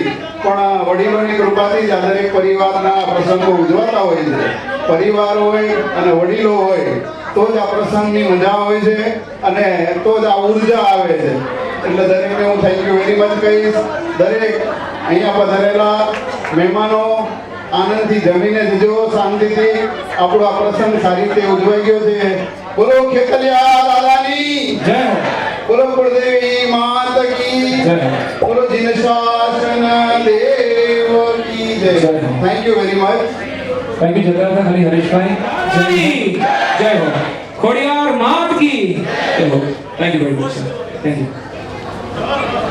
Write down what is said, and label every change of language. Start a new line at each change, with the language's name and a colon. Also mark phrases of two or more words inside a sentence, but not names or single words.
Gujarati: પણ વડીલોની કૃપાથી જ આ દરેક પરિવારના પ્રસંગો ઉજવાતા હોય છે પરિવાર હોય અને વડીલો હોય તો જ આ પ્રસંગની મજા હોય છે અને તો જ આ ઉર્જા આવે છે એટલે દરેકને હું
English: thank you very much
Gujarati: કહીશ દરેક અહીંયા પધારેલા મહેમાનો આનંદથી જમીને જજો શાંતિથી આપણો આ પ્રસંગ સારી રીતે ઉજવાઈ ગયો છે બોલો ખેતલિયા દાદાની જય બોલો કુળદેવી માત કી જય બોલો જીનશાસન દેવ કી જય
English: thank you very much Thank you जगन्नाथ हरि हरीश
Hindi: भाई जय हो खोड़ियार मात की जय हो
English: thank you very much thank you